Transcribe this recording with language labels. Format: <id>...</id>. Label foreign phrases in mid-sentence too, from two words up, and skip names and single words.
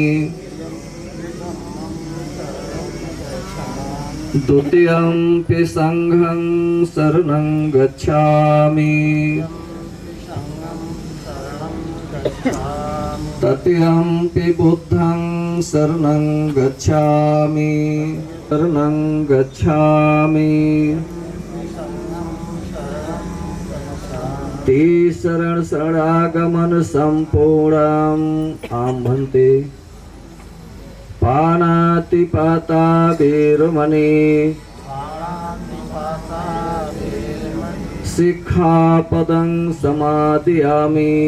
<pi>द्वितीयंपि संघं शरणं गच्छामि। तृतीयंपि बुद्धं शरणं गच्छामि। शरणं गच्छामि। तीसरण शरणागमन संपूर्णम् आम भन्ते। पाणातिपाता वीरमणि शिक्षापदं समादयामि।</pi>